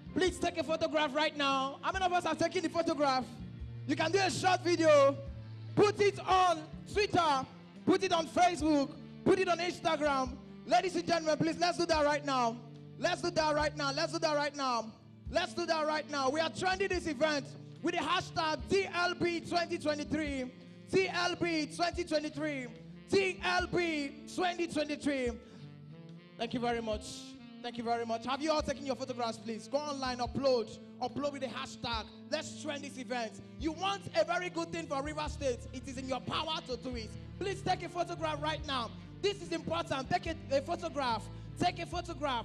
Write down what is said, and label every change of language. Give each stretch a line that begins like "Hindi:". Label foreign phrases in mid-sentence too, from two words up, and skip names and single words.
English: Please take a photograph right now. How many of us are taking the photograph? You can do a short video. Put it on Twitter. Put it on Facebook. Put it on Instagram. Ladies and gentlemen, please, let's do that right now. Let's do that right now. Let's do that right now. Let's do that right now. We are trending this event with the hashtag TLB2023. TLB 2023. TLB 2023. Thank you very much. Thank you very much. Have you all taken your photographs, please? Go online, upload. Upload with the hashtag. Let's trend this event. You want a very good thing for River State. It is in your power to do it. Please take a photograph right now. This is important. Take a photograph. Take a photograph.